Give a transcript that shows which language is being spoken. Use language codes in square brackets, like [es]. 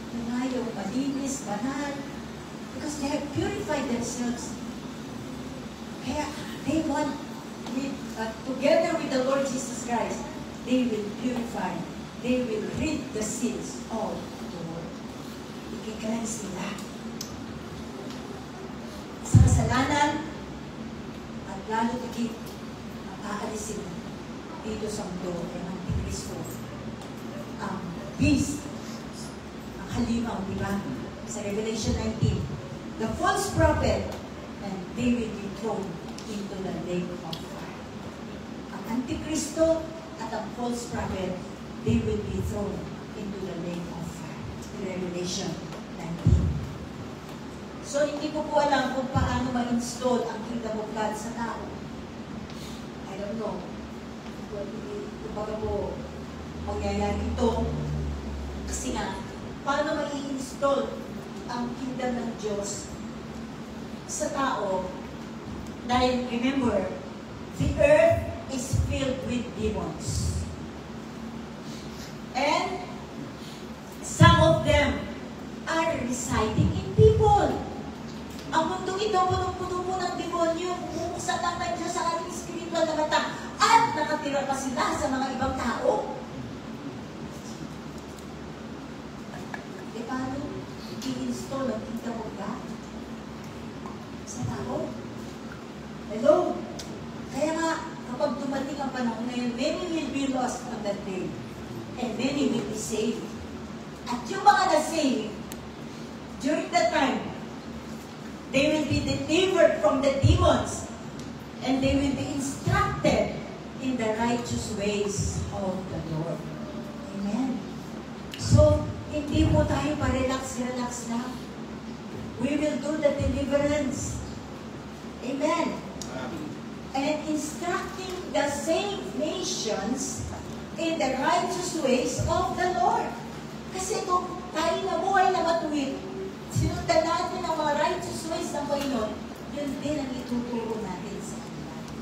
[tl] Na yung malinis, banal. [en] Because they have purified themselves. Kaya they want, together with the Lord Jesus Christ, they will purify. They will rid the sins of the world. [tl] Ikikleanse sila sa kasalanan at lalo tigit ang aalisin dito sa mundo ay ang Antikristo, ang beast, ang halimaw, di ba? [en] Sa Revelation 19, the false prophet, and they will be thrown into the lake of fire. Ang Antikristo at ang false prophet, they will be thrown into the lake of fire. Revelation 19. [tl] So, hindi ko po alam kung paano ma-install ang kingdom of God sa tao. [en] I don't know. [tl] Kung baga po, mangyayari ito. Kasi nga, paano ma-i-install ang kingdom ng Diyos sa tao? [en] Dahil, remember, the earth is filled with demons. And some of them are residing in people. [tl] Ang mundo ito, punong-puno po ng demonyo, umuusap lang ng Diyos sa ating spiritual na mata, at nakatira pa sila sa mga ibang tao. E paano i-install ang kingdom of God sa tao? Hello? Kaya nga, kapag dumating ang panahon na yun, [en] many will be lost on that day. And many will be saved. [tl] At yung mga na-saved, [en] during that time, they will be delivered from the demons and they will be instructed in the righteous ways of the Lord. Amen. [tl] So, hindi po tayo pa-relax lang. [en] We will do the deliverance. [tl] Amen. [en] and instructing the saved nations in the righteous ways of the Lord. [tl] Kasi kung tayo nabuhay na matuwid, sinundan natin ang mga righteous ways ng Panginoon, yun din ang ituturo natin sa kanila.